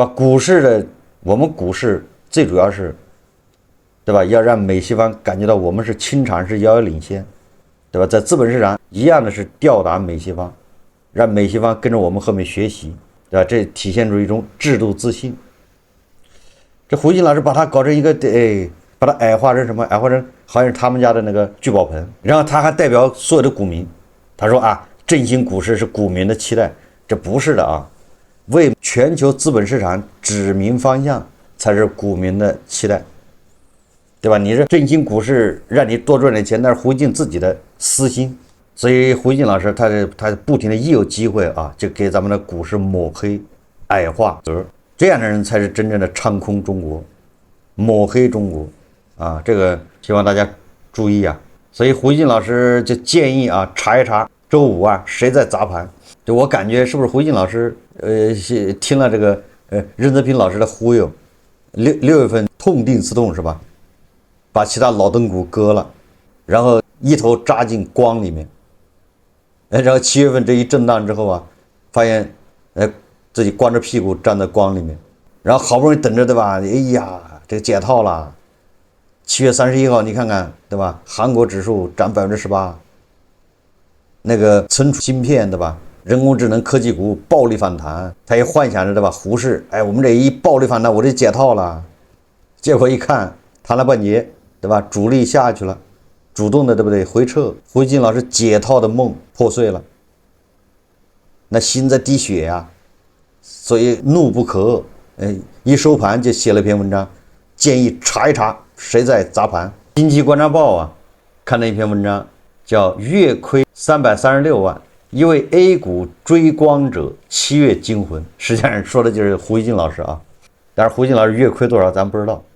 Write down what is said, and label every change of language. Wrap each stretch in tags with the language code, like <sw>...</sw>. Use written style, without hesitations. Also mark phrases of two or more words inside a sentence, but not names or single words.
<zh>股市的我們股市最主要是，對吧？要讓美西方感覺到我們是清場，是遙遙領先，對吧？在資本市場一樣的是吊打美西方，讓美西方跟着我們後面學習，對吧？這體現出一種制度自信。這胡錫進老師把他搞成一個把它矮化成什麼？矮化成好像是他們家的那個聚寶盆，然後他還代表所有的股民，他說啊，振興股市是股民的期待，這不是的啊，為全球資本市場指明方向才是股民的期待，對吧？你這振興股市讓你多賺點錢，那是胡錫進自己的私心，所以胡錫進老師他不停的一有機會啊，就給咱們的股市抹黑、矮化，這樣的人才是真正的唱空中國、抹黑中國。啊，這個希望大家注意啊！所以胡錫進老師就建議啊，查一查周五啊誰在砸盤。就我感覺是不是胡錫進老師聽了這個任澤平老師的忽悠，6月份痛定思痛是吧？把其他老燈股割了，然後一頭扎進光裡面。然後7月份這一震盪之後啊，發現自己光着屁股站在光裡面，然後好不容易等着对吧？哎呀，這個解套了。7月31號，你看看，對吧？韓國指數漲18%，那個存儲芯片，對吧？人工智能科技股暴力反彈，他也幻想着，对吧？胡適，我們這一暴力反彈，我就解套了。結果一看，彈了半截，對吧？主力下去了，主動的，對不對？回撤，胡錫進老師解套的夢破碎了，那心在滴血呀，所以怒不可遏。一收盤就寫了篇文章，建議查一查。誰在砸盤？經濟觀察報啊，看了一篇文章，叫月虧336萬，一位 A 股追光者7月驚魂。實際上說的就是胡錫進老師啊，但是胡錫進老師月虧多少咱不知道。</zh>